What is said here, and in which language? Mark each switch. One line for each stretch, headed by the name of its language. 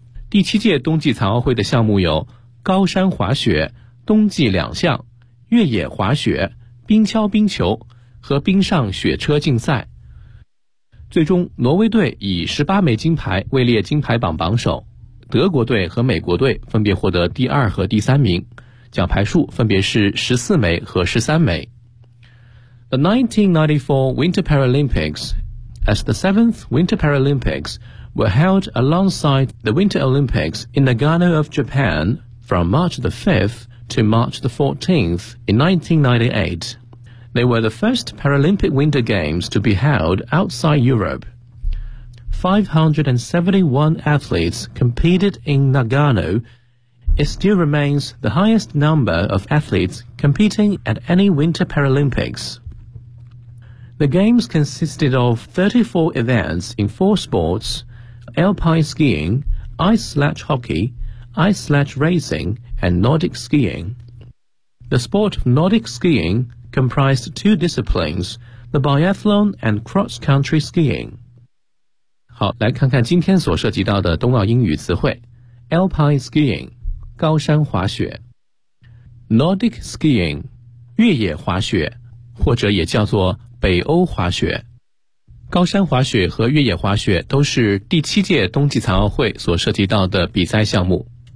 Chinese: 第七届冬季残奥会的项目有高山滑雪、冬季两项、越野滑雪、冰橇冰球和冰上雪车竞赛，最终挪威队以18枚金牌位列金牌榜榜首，德国队和美国队分别获得第二和第三名，奖牌数分别是14枚和13枚。
English: The 1994 Winter Paralympics as the 7th Winter Paralympics were held alongside the Winter Olympics in Nagano of Japan from March the 5th to March the 14th in 1998. They were the first Paralympic Winter Games to be held outside Europe. 571 athletes competed in Nagano. It still remains the highest number of athletes competing at any Winter Paralympics. The Games consisted of 34 events in 4 sports, alpine skiing, ice sledge hockey, ice sledge racing, and Nordic skiing. The sport of Nordic skiingComprised two disciplines, the biathlon and cross-country skiing.
Chinese: 好，来看看今天所涉及到的冬奥英语词汇。 Alpine skiing, 高山滑雪。Nordic skiing, 越野滑雪，或者也叫做北欧滑雪。高山滑雪和越野滑雪都是第七届冬季残奥会所涉及到的比赛项目。